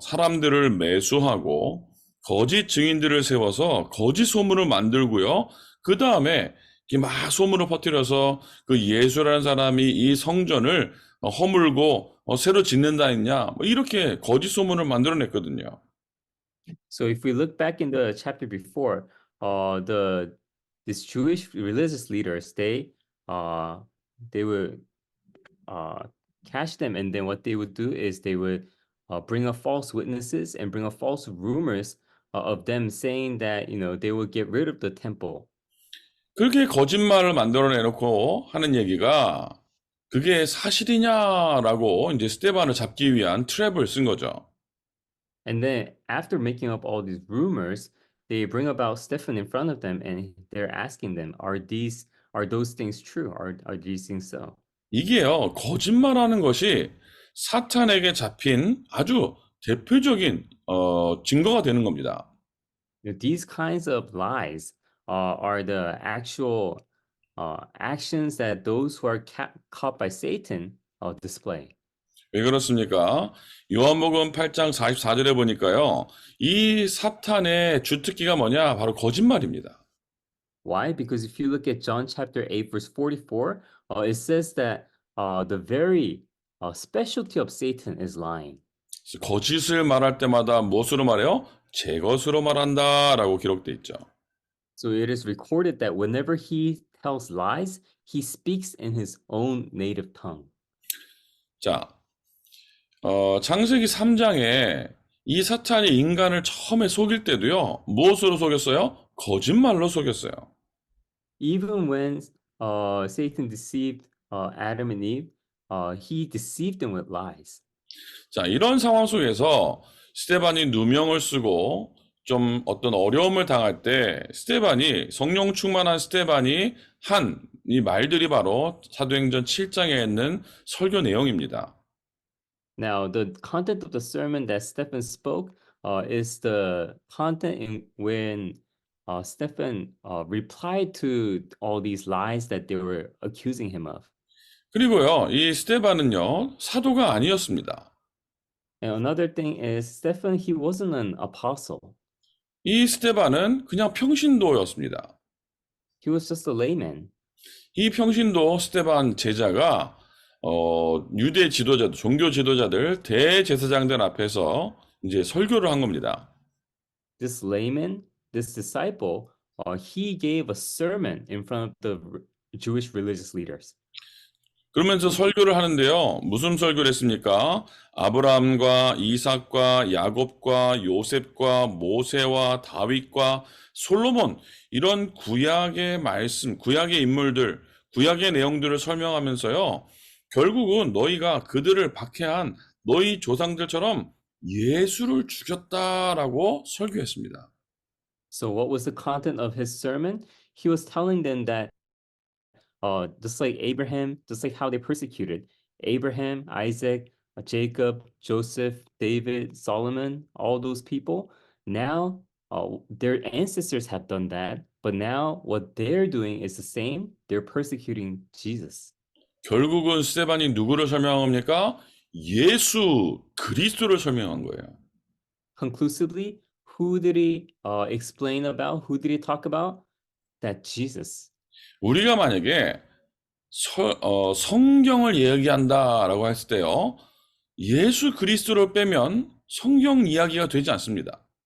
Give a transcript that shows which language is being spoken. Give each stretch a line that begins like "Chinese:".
Korean: 사람들을 매수하고 거짓 증인들을 세워서 거짓 소문을 만들고요. 그 다음에 막 소문을 퍼뜨려서 그 예수라는 사람이 이 성전을 허물고 새로 짓는다 했냐. 뭐 이렇게 거짓 소문을 만들어냈거든요.
English: So if we look back in the chapter before, this Jewish religious leaders, they would uh catch them, and then what they would do is they would bring up false witnesses and bring up false rumors of them saying that they would get rid of the temple.
Korean: 그렇게 거짓말을 만들어내놓고 하는 얘기가 그게 사실이냐라고 이제 스테반을 잡기 위한 트랩을 쓴 거죠.
English: And then after making up all these rumors, they bring about Stephen in front of them and they're asking them, are those things true? Are these things so?
Korean: 이게요, 거짓말하는 것이 사탄에게 잡힌 아주 대표적인 증거가 되는 겁니다.
English: These kinds of lies are the actual actions that those who are caught by Satan display.
Korean: 왜 그렇습니까? 요한복음 8장 44절에 보니까요, 이 사탄의 주특기가 뭐냐? 바로 거짓말입니다.
English: Why? Because if you look at John chapter 8, verse 44, it says that the very specialty of Satan is lying.
Korean: 거짓을 말할 때마다 무엇으로 말해요? 제 것으로 말한다라고 기록돼 있죠.
English: So it is recorded that whenever he tells lies, he speaks in his own native tongue.
Korean: 자, 창세기 3장에 이 사탄이 인간을 처음에 속일 때도요, 무엇으로 속였어요? 거짓말로 속였어요.
English: Even when Satan deceived Adam and Eve, he deceived them with lies.
Korean: 자, 이런 상황 속에서 스테반이 누명을 쓰고 좀 어떤 어려움을 당할 때 성령 충만한 스테반이 한 이 말들이 바로 사도행전 7장에 있는 설교 내용입니다.
English: Now, the content of the sermon that Stephen spoke is the content in when Stephen replied to all these lies that they were accusing him of.
Korean: 그리고요, 이 스테반은요, 사도가 아니었습니다.
English: And another thing is Stephen, he wasn't an apostle.
Korean: 이 스테반은 그냥 평신도였습니다.
English: He was just a layman.
Korean: 이 평신도 스테반 제자가 유대 지도자들, 종교 지도자들, 대제사장들 앞에서 이제 설교를 한 겁니다.
English: This layman, this disciple, he gave a sermon in front of the Jewish religious leaders.
Korean: 그러면서 설교를 하는데요. 무슨 설교를 했습니까? 아브라함과 이삭과 야곱과 요셉과 모세와 다윗과 솔로몬 이런 구약의 말씀, 구약의 인물들, 구약의 내용들을 설명하면서요. 결국은 너희가 그들을 박해한 너희 조상들처럼 예수를 죽였다라고 설교했습니다.
English: So what was the content of his sermon? He was telling them that just like Abraham, just like how they persecuted Abraham, Isaac, Jacob, Joseph, David, Solomon, all those people, now their ancestors have done that, but now what they're doing is the same. They're persecuting Jesus.
Korean: 결국은 스테반이 누구를 설명합니까? 예수 그리스도를 설명한 거예요.
English: Conclusively, who did he explain about? Who did he talk about? That Jesus.
Korean: 우리가 만약에 성경을 이야기한다라고 했을 때요, 예수 그리스도를 빼면 성경 이야기가 되지 않습니다.